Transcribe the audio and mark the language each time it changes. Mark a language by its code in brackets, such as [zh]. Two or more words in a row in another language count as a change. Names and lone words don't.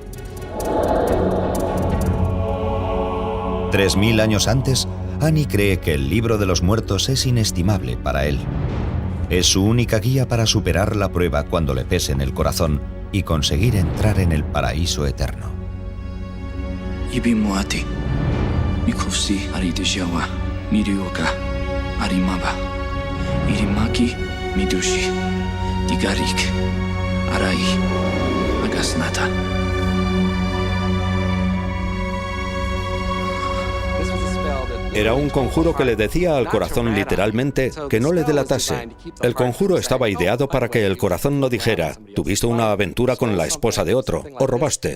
[es] 3000 años antes, Annie cree que el libro de los muertos es inestimable para él. Es su única guía para superar la prueba cuando le pese en el corazón y conseguir entrar en el paraíso eterno. Ibimuati, Mikofsi Arideshawa, Mirioka, Arimaba, Irimaki, Midushi, Digarik, Arai, Agasnata. Era un conjuro que le decía al corazón literalmente que no le delatase. El conjuro estaba ideado para que el corazón no dijera, tuviste una aventura con la esposa de otro, o robaste.